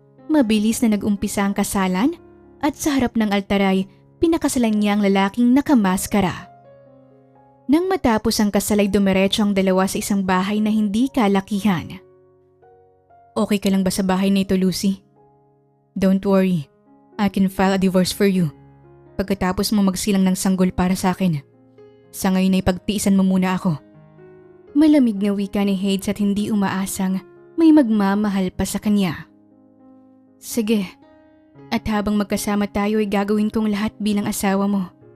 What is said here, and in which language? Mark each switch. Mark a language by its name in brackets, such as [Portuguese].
[Filipino] Mabilis na nag-umpisa ang kasalan at sa harap ng altar ay pinakasalan niya ang lalaking nakamaskara. Nang matapos ang kasal ay dumiretso ang dalawa sa isang bahay na hindi kalakihan. Okay ka lang ba sa bahay na ito, Lucy? [English] Don't worry, I can file a divorce for you. [Filipino] Pagkatapos mo magsilang ng sanggol para sa akin. Sa ngayon ay pagtiisan mo muna ako. Malamig na wika ni Hades at hindi umaasang may magmamahal pa sa kanya. Sige, at habang magkasama tayo ay gagawin kong lahat bilang asawa mo.